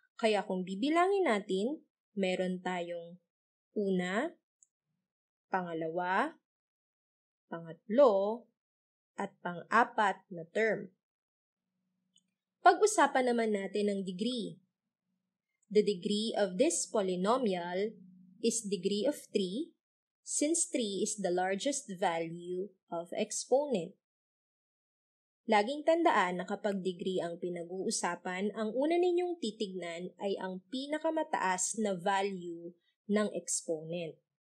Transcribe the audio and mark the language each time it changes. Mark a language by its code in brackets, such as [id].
[tl] Kaya kung bibilangin natin, meron tayong una, pangalawa, pangatlo, at pang-apat na term. Pag-usapan naman natin ang degree. [en] The degree of this polynomial is degree of 3, since 3 is the largest value of exponent. [tl] Laging tandaan na kapag degree ang pinag-uusapan, ang una ninyong titignan ay ang pinakamataas na value ng exponent.